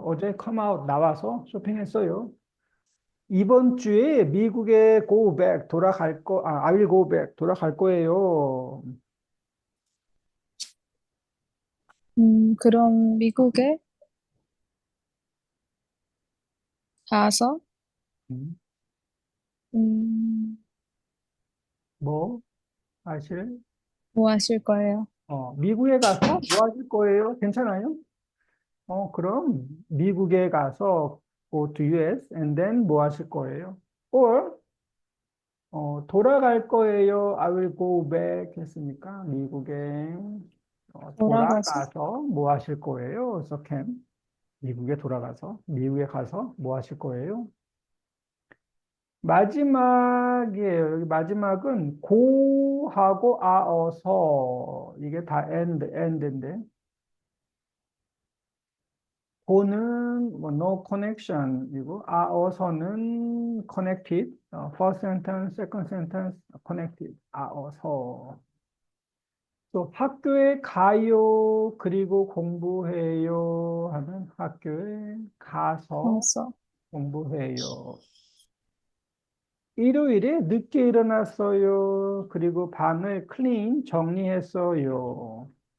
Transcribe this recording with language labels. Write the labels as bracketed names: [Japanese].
[Korean] 어제 [English] come out [Korean] 나와서 쇼핑했어요. 이번 주에 미국에 [English] go back I will go back [Korean] 돌아갈 거예요. 그럼 미국에 가서, 음, 음, 뭐 하실? 뭐 하실 거예요? 미국에 가서 뭐 하실 거예요? 괜찮아요? 그럼 미국에 가서 [English] go to US and then [Korean] 뭐 하실 거예요? or 돌아갈 거예요. [English] I will go back [Korean] 했으니까 미국에 돌아가서? 돌아가서 뭐 하실 거예요? 그래서 can 미국에 돌아가서 미국에 가서 뭐 하실 거예요? 마지막이에요. 여기 마지막은 고하고 아어서 이게 다 end인데 고는 뭐 [English] no connection [Korean] 이고 아어서는 connected. [English] first sentence, second sentence connected. [Korean] 아어서. 또 학교에 가요 그리고 공부해요 하면 학교에 가서 가서. 공부해요. 일요일에 늦게 일어났어요. 그리고 방을 클린 정리했어요.